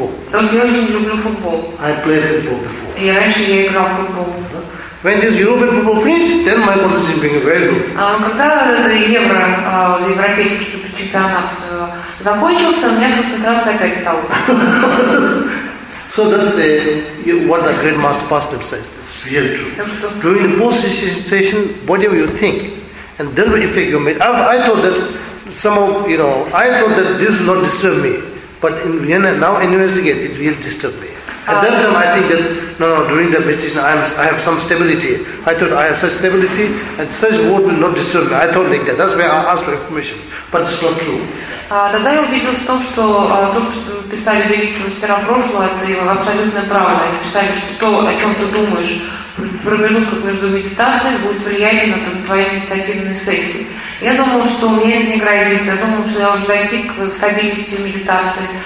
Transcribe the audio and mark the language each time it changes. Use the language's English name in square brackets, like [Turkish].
[Russian] Потому что я очень люблю футбол. [English] I played football before. [Russian] И раньше я играл в футбол. [English] When this European football finish, then my concentration being very good. [Russian] Когда европейский чемпионат закончился, у меня концентрация опять стала. [English] So that's what the great master pastor says. It's really true. During the post-session, whatever you think, and that will affect your mind. I thought that I thought that this will not disturb me, but now I investigate, it will disturb me. At that time, I think that, during that meditation, I have some stability. I thought I have such stability, and such word will not disturb me. I thought like that. That's why I asked for information. But it's not true. [Russian] Тогда я убедился в том, что то, что писали великие мастера прошлого, это абсолютно правда. Они писали, что то, о чем ты думаешь, промежуток между медитацией будет влиять на твои медитативные сессии. Я думал, что у меня это не грозит. Я думал, что я уже достиг стабильности медитации.